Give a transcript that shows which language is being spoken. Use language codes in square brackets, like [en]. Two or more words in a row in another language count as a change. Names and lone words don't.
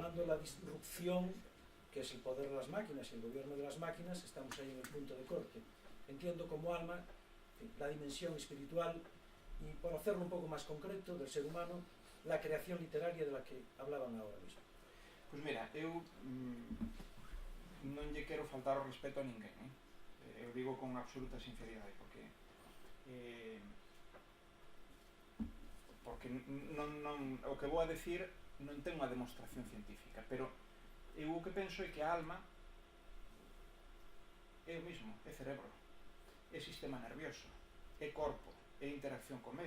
[es] hablando de la disrupción, que es el poder de las máquinas y el gobierno de las máquinas, estamos ahí en el punto de corte. Entiendo como alma la dimensión espiritual y, por hacerlo un poco más concreto, del ser humano, la creación literaria de la que hablaban ahora mismo. [gl] Pois mira, eu non lle quero faltar o respeto a ninguén, eu digo con absoluta sinceridade, porque o que vou a decir non ten unha demostración científica, pero eu o que penso é que a alma é o mismo, é cerebro, é sistema nervioso, é corpo, é interacción co medio.